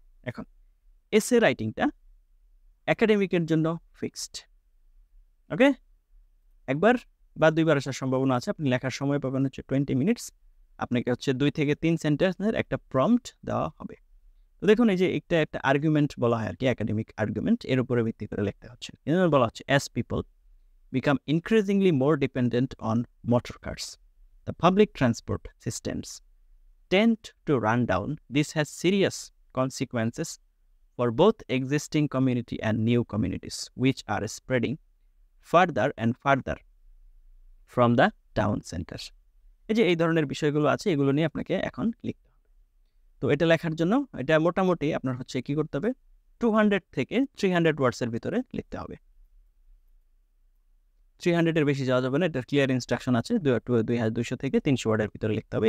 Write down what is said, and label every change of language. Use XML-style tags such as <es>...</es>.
<bn>এখন এসে রাইটিংটা একাডেমিকের জন্য ফিক্সড, ওকে। একবার বা দুইবার আসার সম্ভাবনা আছে। আপনি লেখার সময় পাবেন হচ্ছে 20 মিনিটস। আপনাকে হচ্ছে 2 থেকে 3 সেন্টেন্সের একটা প্রম্পট দেওয়া হবে। তো দেখুন এই যে একটা আর্গুমেন্ট বলা হয় আর কি, একাডেমিক আর্গুমেন্ট, এর উপরে ভিত্তি করে লিখতে হচ্ছে। বলা হচ্ছে</bn> <en>as people become increasingly more dependent on motor cars, the public transport systems tend to run down. This has serious consequences for both existing community and new communities, which are spreading further and further from the town center.</en> <bn>এই যে এই ধরনের বিষয়গুলো আছে, এগুলো নিয়ে আপনাকে এখন লিখতে হবে। তো এটা লেখার জন্য এটা মোটামুটি আপনার হচ্ছে কি করতে হবে, 200 থেকে 300 ওয়ার্ডসের ভিতরে লিখতে হবে। 300 এর বেশি যাওয়া যাবে না, এটার ক্লিয়ার ইনস্ট্রাকশন আছে। 200 থেকে 300 ওয়ার্ডের ভিতরে লিখতে হবে।</bn>